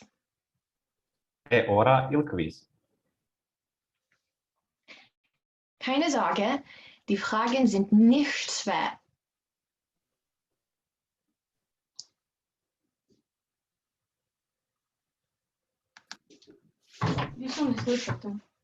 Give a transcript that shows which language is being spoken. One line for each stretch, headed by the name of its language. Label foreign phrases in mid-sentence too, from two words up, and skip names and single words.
Italian: Ora il quiz.
German: Keine Sorge, die Fragen sind nicht schwer.
Russian: Вижу, не слышу.